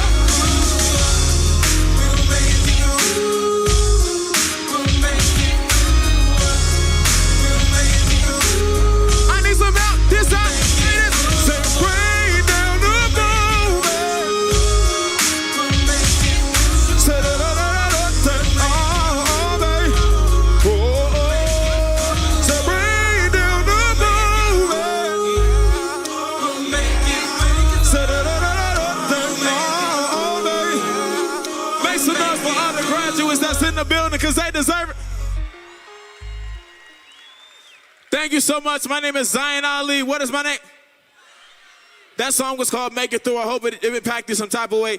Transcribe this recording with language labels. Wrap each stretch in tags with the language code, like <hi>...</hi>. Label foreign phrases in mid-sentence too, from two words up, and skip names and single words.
<en>I need some help. This side. Say, rain down the moment. Say, da da da da da. Say, oh, baby. Oh, oh. Say, rain down the moment. Say, da da da da da. Say, oh, baby. Make some noise for all the graduates that's in the building because they deserve it. Thank you so much. My name is Zion Ali. What is my name? That song was called Make It Through. I hope it impacted you some type of way.</en>